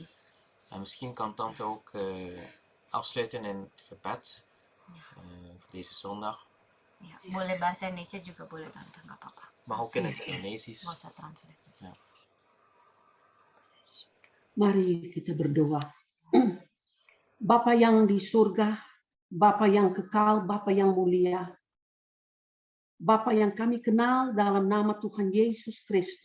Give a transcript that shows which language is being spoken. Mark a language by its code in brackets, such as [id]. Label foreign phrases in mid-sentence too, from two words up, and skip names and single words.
[nl] En misschien kan Tante ook afsluiten in het gebed voor deze zondag. [id] Ya, boleh bahasa Indonesia juga boleh Tante, nggak apa-apa. [nl] Mag ook in het Indonesisch. [id] Nggak usah translate. [nl] Ja. [id] Mari kita berdoa. Bapa yang di surga, Bapa yang kekal, Bapa yang mulia, Bapa yang kami kenal dalam nama Tuhan Yesus Kristus.